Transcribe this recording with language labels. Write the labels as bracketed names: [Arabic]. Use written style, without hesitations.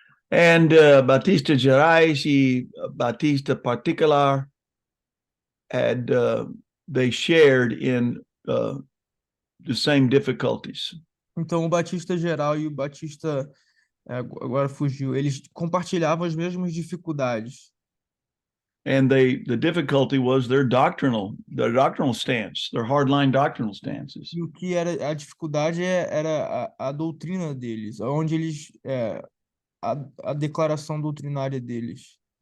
[English] And Batista Gerais e Batista Particular had they shared in the same difficulties. [Portuguese] Então, o Batista geral e o Batista, agora fugiu, eles compartilhavam as mesmas dificuldades. [English] And the difficulty was their doctrinal stance, their hardline doctrinal stances. [Portuguese] E o que era a dificuldade era a doutrina deles, onde eles, a declaração doutrinária deles.